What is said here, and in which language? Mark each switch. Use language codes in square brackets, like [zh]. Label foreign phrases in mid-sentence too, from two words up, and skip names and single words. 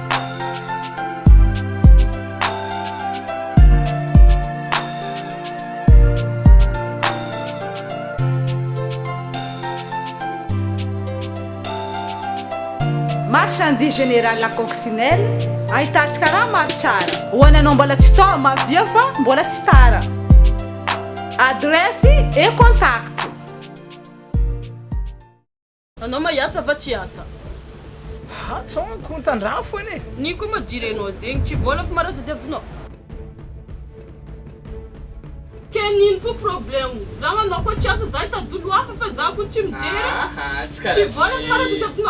[fr] marchandise générale [mg] la coccinelle ahitantsika raha maro tsara ho anao mbola tsy tao mavia fa mbola tsy tara [fr] adresse et contact [mg] anao mahiasa va tsy hiasa tsao kontan-draha foana e ny koa madirenao zegny tsy vola fa maratadiavinao ke nino fo problème raha anao koa tsy asa za hitadolo hafa fa za koa tsy mijery tsy vola fa maratadiavinao